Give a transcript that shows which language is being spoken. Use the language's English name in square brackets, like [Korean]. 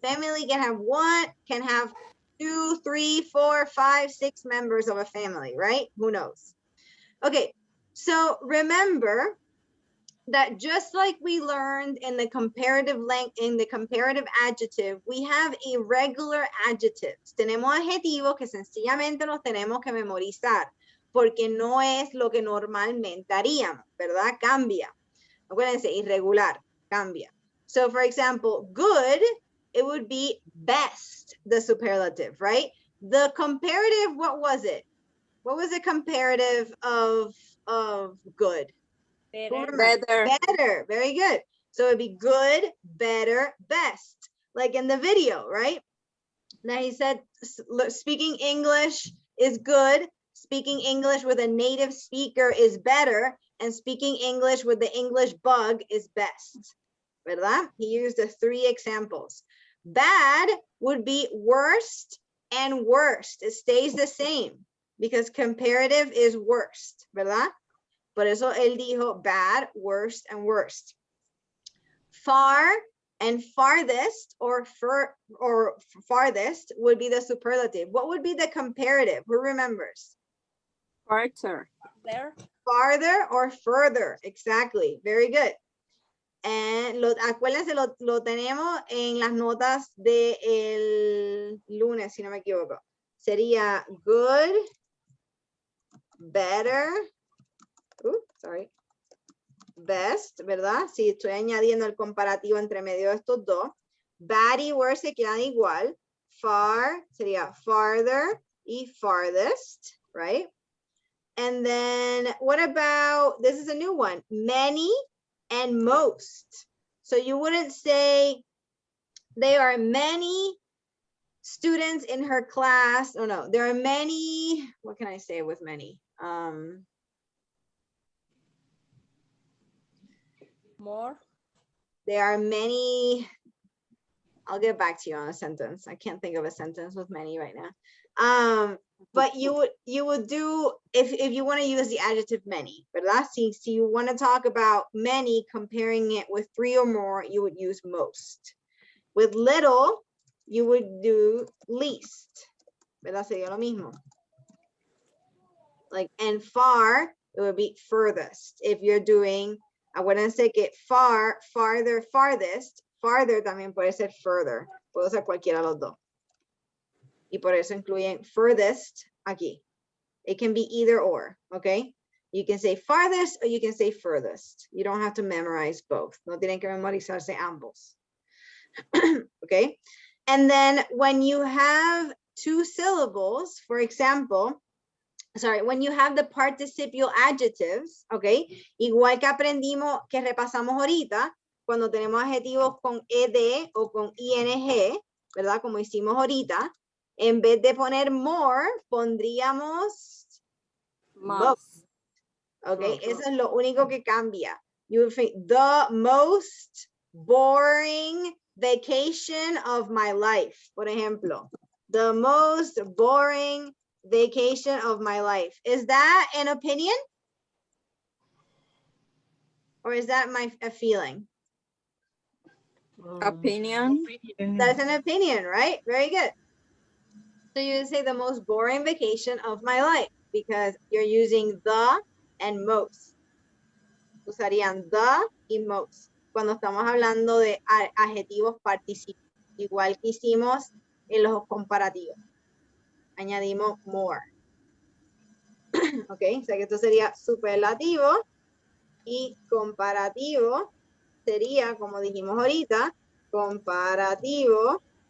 [English] Family can have one, can have 2, 3, 4, 5, 6 members of a family, right? Who knows? Okay, so remember that just like we learned in the comparative adjective, we have irregular adjectives. [Spanish] Tenemos adjetivos que sencillamente los tenemos que memorizar, porque no es lo que normalmente haríamos, ¿verdad? Cambia. Acuérdense, irregular, cambia. [English] So for example, good, it would be best, the superlative, right? The comparative, what was it? What was the comparative of good? Better, very good. So it'd be good, better, best. Like in the video, right? Now he said speaking English is good, speaking English with a native speaker is better, and speaking English with the English bug is best. [Spanish] ¿Verdad? [English] He used the 3 examples. Bad would be worst and worst. It stays the same because comparative is worst, [Spanish] ¿verdad? Por eso él dijo [English] bad, worst, and worst. Far and farthest or farthest would be the superlative. What would be the comparative? Who remembers? Farther. Farther or further. Exactly. Very good. And [Spanish] acuérdense, lo tenemos en las notas del lunes, si no me equivoco. Sería good, better, best, ¿verdad? Si estoy añadiendo el comparativo entre medio de estos dos. Bad y worse se quedan igual. [English] Far sería farther y farthest, right? And then what about, this is a new one, many and most. So you wouldn't say there are many students in her class. Oh no, there are many, what can I say with many? More. There are many, I'll get back to you on a sentence. I can't think of a sentence with many right now. But you would do, if you want to use the adjective many, [Spanish] ¿verdad? Si [English] you want to talk about many, comparing it with 3 or more, you would use most. With little, you would do least, [Spanish] ¿verdad? Sería lo mismo. [English] Like, and far, it would be furthest. If you're doing, [Spanish] acuérdense que far, farther, farthest, farther también puede ser further. Puedo usar cualquiera de los dos. Y por eso incluyen furthest aquí. [English] It can be either or, okay? You can say farthest or you can say furthest. You don't have to memorize both. [Spanish] No tienen que memorizarse ambos. [English] Okay? And then when you have 2 syllables, for example, sorry, when you have the participial adjectives, okay? [Spanish] Igual que aprendimos, que repasamos ahorita, cuando tenemos adjetivos con ed o con ing, ¿verdad? Como hicimos ahorita, en vez de poner more, pondríamos most. Okay, eso es lo único que cambia. [English] You would think the most boring vacation of my life, [Spanish] por ejemplo. [English] The most boring vacation of my life. Is that an opinion? Or is that a feeling? Opinion. That's an opinion, right? Very good. So you would say the most boring vacation of my life because you're using the and most. [Spanish] Usarían the y most cuando estamos hablando de adjetivos participios, igual que hicimos en los comparativos. Añadimos more. Ok, o sea que esto sería superlativo y comparativo sería, como dijimos ahorita, comparativo